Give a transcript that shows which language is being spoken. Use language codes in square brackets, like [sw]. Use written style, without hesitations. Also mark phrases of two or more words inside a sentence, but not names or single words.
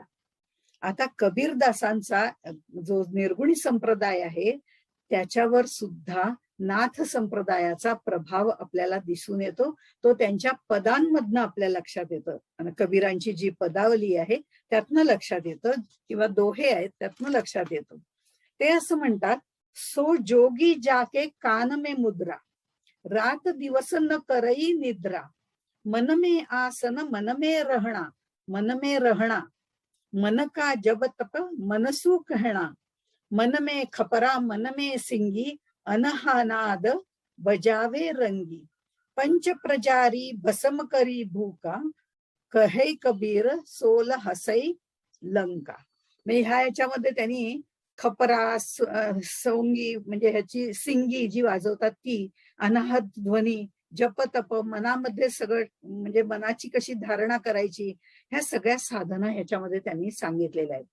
[mr] आता कबीरदासांचा जो निर्गुणी संप्रदाय आहे त्याच्यावर सुद्धा नाथ संप्रदायाचा प्रभाव आपल्याला दिसून येतो. तो त्यांच्या पदांमधनं आपल्या लक्षात येतं. आणि कबीरांची जी पदावली आहे त्यातनं लक्षात येतं, किंवा दोहे आहेत त्यातनं लक्षात येतं. ते असं म्हणतात, [hi] सो जोगी जाके कान में मुद्रा, रात दिवस न करई निद्रा, मन में आसन मन में रहना, मन में रहना, मन का जब तप मनसू कहना, मन में खपरा मन में सिंगी, अनहानाद बजावे रंगी, पंच प्रजारी भसम करी भूका, कहे कबीर सोल हसई लंका. [mr] म्हणजे ह्या याच्यामध्ये त्यांनी खपरा, सोंगी म्हणजे ह्याची सिंगी जी वाजवतात ती, अनाहत ध्वनी, जप तप, मनामध्ये सगळं म्हणजे मनाची कशी धारणा करायची, ह्या सगळ्या साधना ह्याच्यामध्ये त्यांनी सांगितलेल्या आहेत.